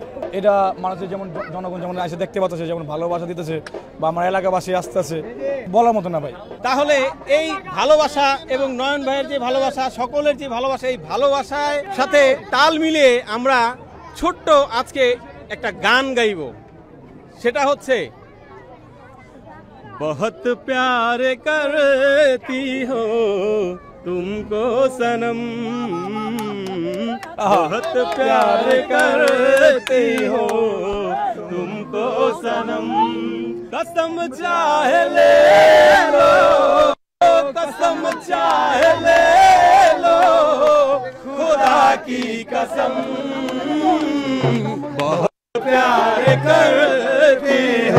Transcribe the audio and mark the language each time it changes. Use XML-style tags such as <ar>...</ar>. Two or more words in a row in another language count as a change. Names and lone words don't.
<bn>এটা মানুষের যেমন জনগণ যেমন এসে দেখতে পাচ্ছে, যেমন ভালোবাসা দিতেছে, বা আমার এলাকাবাসী আসতেছে, বলার মতো না ভাই। তাহলে এই ভালোবাসা এবং নয়ন ভাইয়ের যে ভালোবাসা, সকলের যে ভালোবাসা, এই ভালোবাসার সাথে তাল মিলিয়ে আমরা ছোট্ট আজকে একটা গান গাইব। সেটা হচ্ছে</bn> <hi>बहुत प्यार करती हो तुमको सनम, बहुत प्यार करती हो तुमको सनम, कसम चाहे ले लो, कसम चाहे ले लो, खुदा की कसम, बहुत प्यार करती</hi>